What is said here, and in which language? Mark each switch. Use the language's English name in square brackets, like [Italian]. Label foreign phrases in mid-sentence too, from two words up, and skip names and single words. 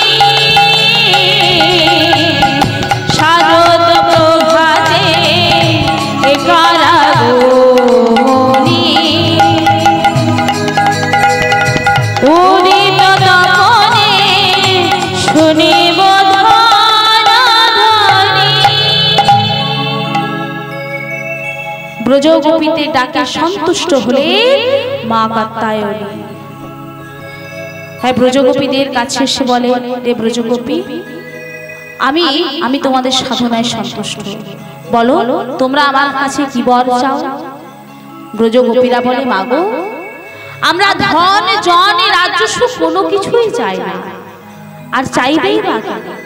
[Bangla] শারদ প্রভাতে একারগমনি উদিত তপনে শুনিব ধনধ্বনি। ব্রজগোপীতে ডাকে সন্তুষ্ট হলে মা কাত্যায়নী হ্যাঁ ব্রজগোপীদের কাছে এসে বলে, রে ব্রজগোপী, আমি তোমাদের সাধনায় সন্তুষ্ট। বলো তোমরা আমার কাছে কি বর চাও? ব্রজ গোপীরা বলে, মাগো আমরা ধন জন রাজস্ব কোনো কিছুই চাই না, আর চাইবেই বা কেন?